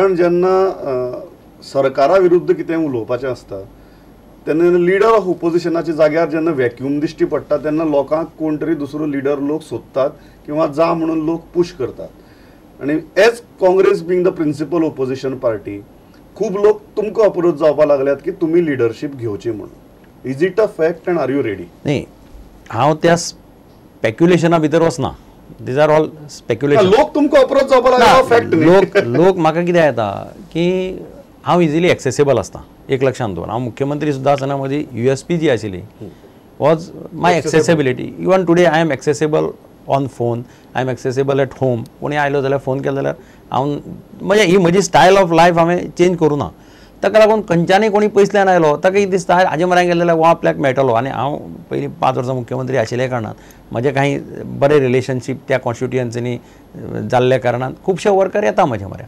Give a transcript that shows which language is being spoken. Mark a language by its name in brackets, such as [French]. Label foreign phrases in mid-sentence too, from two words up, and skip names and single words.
[Konkani] कारण जेन्ना सरकारा विरुद्ध कितें उलोवपाचें आसता तेन्ना [English] leader of opposition [Konkani] जाग्यार जेन्ना व्हॅक्यूम दिश्टी पडटा तेन्ना लोकांक कोण तरी दुसरो लिडर लोक सोदतात किंवा जा म्हणून लोक पुश करतात आणि [English] as Congress being the principal opposition party [Konkani] खूब लोक तुमकां अप्रोच जावपाक लागल्यात की तुमी लिडरशीप घेवची म्हणून. [English] is it a fact and are you ready? [Konkani] नाही, हांव त्या स्पेक्युलेशना भितर वचना. [English] these are all speculation. [Konkani] लोक तुमकां अप्रोच जावपाक लागला फॅक्ट न्ही. लोक म्हाका कितें येता की हांव इजिली एक्सेसिबल आसता. एक लक्षात दवर, हांव मुख्यमंत्री सुद्दां आसतना म्हजी USP जी आशिल्ली [English] was my accessibility. even today I am accessible on phone, I am accessible at home. [Konkani] कोणी आयलो जाल्यार फोन केलो जाल्यार हांव म्हणजे ही म्हजी [English] style of life [Konkani] हांवें चेंज करूं ना. ताका लागून खंयच्यानय कोणी पयसल्यान आयलो ताका कितें दिसता हाजे म्हऱ्यान गेले जाल्यार वो आपल्याक मेळटलो. आनी हांव पयलीं 5 वर्सां मुख्यमंत्री आशिल्ले कारणान म्हजे काही बरे रिलेशनशीप त्या कॉन्स्टिट्युएन्सीनी जाल्ल्या कारणान खुबशे वर्कर येता म्हज्या म्हऱ्यान.